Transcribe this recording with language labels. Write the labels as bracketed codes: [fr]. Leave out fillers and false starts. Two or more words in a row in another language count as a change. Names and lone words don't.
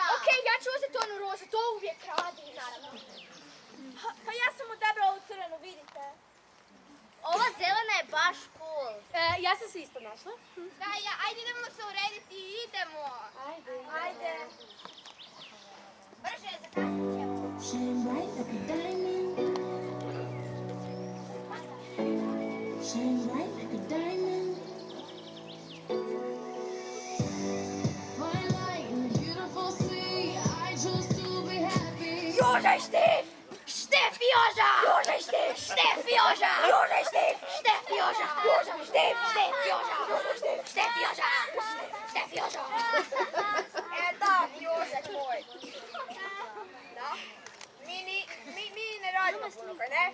[hr] Okej, ja ću uzeti onu rozu, to uvijek radi. Naravno. Pa ja sam odabrala ovu crvenu, vidite. Ova zelena je baš cool. Ja sam se isto našla. Da, ajde idemo se urediti i idemo. Ajde. Brže, zakasnit ćemo. [en] Shine bright like a diamond. Shine bright like a diamond. Fine light in a beautiful sea. I chose to be happy. [hr] Joža i Štef! Štef i Joža! Joža i Štef! Štef i Joža! Joža i Štef! Štef i Joža! Joža i Štef! Štef i Joža! Joža i Štef! Štef i Joža! Štef i Joža! Tak, Jožek moj. Da? Mi ne radimo puno, kaj ne?